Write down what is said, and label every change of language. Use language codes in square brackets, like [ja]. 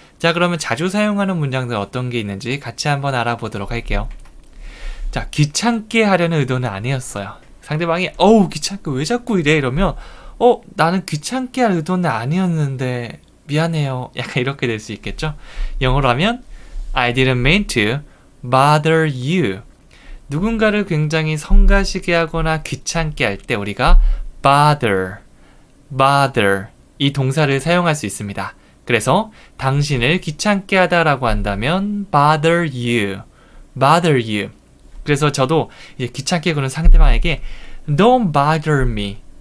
[ko] 자, 그러면 자주 사용하는 문장들 어떤 게 있는지 같이 한번 알아보도록 할게요. 자, 귀찮게 하려는 의도는 아니었어요. 상대방이 귀찮게 왜 자꾸 이래? 이러면 나는 귀찮게 할 의도는 아니었는데 미안해요. 약간 이렇게 될 수 있겠죠. 영어로 하면 [en] I didn't mean to bother you. [ko] 누군가를 굉장히 성가시게 하거나 귀찮게 할 때 우리가 bother 이 동사를 사용할 수 있습니다. 그래서 당신을 귀찮게 하다라고 한다면 bother you. 그래서 저도 이제 귀찮게 구는 상대방에게 [en] don't bother me.